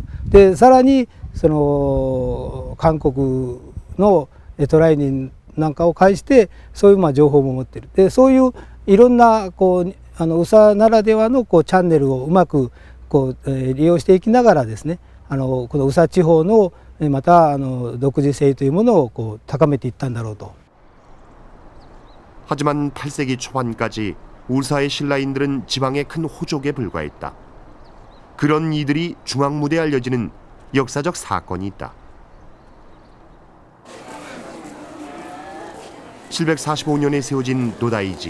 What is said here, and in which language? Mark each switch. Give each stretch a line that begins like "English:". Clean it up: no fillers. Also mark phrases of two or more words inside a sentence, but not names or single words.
Japanese: でさらにその韓国の渡来人なんかを介してそういう情報も持ってる。でそういういろんな宇佐ならではのチャンネルをうまく利用していきながらですね、この宇佐地方のまた独自性というものを高めていったんだろうと。
Korean: 하지만 8세기 초반까지 우사의 신라인들은 지방의 큰 호족에 불과했다. 그런 이들이 중앙무대에 알려지는 역사적 사건이 있다. 745년에 세워진 도다이지.